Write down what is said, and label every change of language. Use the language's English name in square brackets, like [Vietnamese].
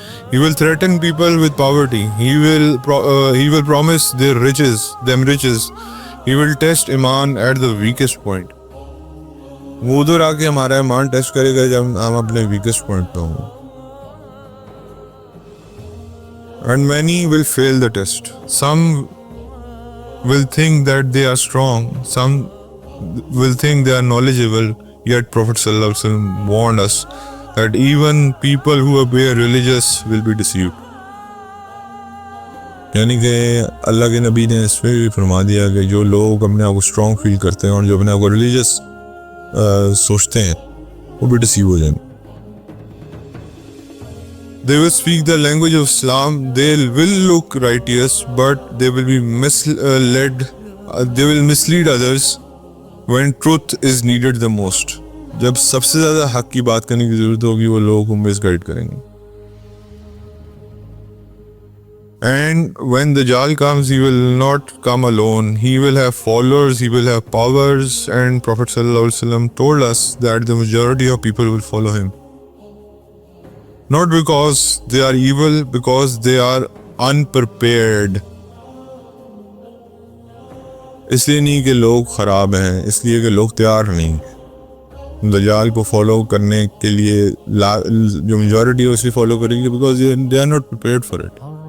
[English] He will threaten people with poverty. He will promise them riches. He will test ایمان at the weakest point. [Urdu] وہ ادھر آ کے ہمارا ایمان ٹیسٹ کرے گا جب ہم اپنے ویکسٹ پوائنٹ پہ ہوں گے. [English] And many will fail the test. Some will think that they are strong. Some will think they are knowledgeable. Yet Prophet sallallahu alaihi wasallam warned us that even people who appear religious will be deceived. [Urdu] یعنی کہ اللہ کے نبی نے اس میں بھی فرما دیا کہ جو لوگ اپنے آپ کو اسٹرانگ فیل کرتے ہیں اور جو اپنے آپ کو ریلیجس سوچتے ہیں وہ بھی ڈسیو ہو جائیں گے. [English] They will speak the language of Islam. They will look righteous, but they will be misled. They will mislead others when truth is needed the most. [Urdu] جب سب سے زیادہ حق کی بات کرنے کی ضرورت ہوگی وہ لوگوں کو مس گائڈ کریں گے. [English] And when Dajjal comes, he will not come alone. He will have followers, he will have powers, and Prophet ﷺ told us that the majority of people will follow him. Not because they are evil, because they are unprepared. [Urdu] اس لیے نہیں کہ لوگ خراب ہیں، اس لیے کہ لوگ تیار نہیں دجال کو فالو کرنے کے لیے. جو میجورٹی ہے اسی فالو کریں گے [English] Because they are not prepared for it.